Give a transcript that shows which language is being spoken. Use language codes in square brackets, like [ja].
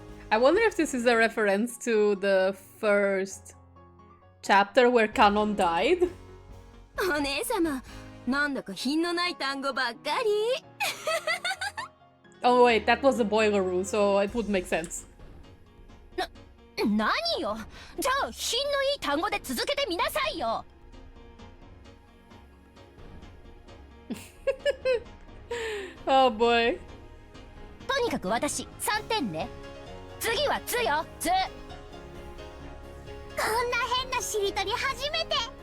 [en] I wonder if this is a reference to the first chapter where Kanon died. [ja] お姉様、なんだか品のない単語ばっかり。 [en] Oh wait, that was the boiler room, so it would make sense. [ja] 何よ。じゃあ品のいい単語で続けてみなさいよ。 [en] Oh boy. [ja] とにかく私3点ね。次はつよ、つ。こんな変なしりとり初めて。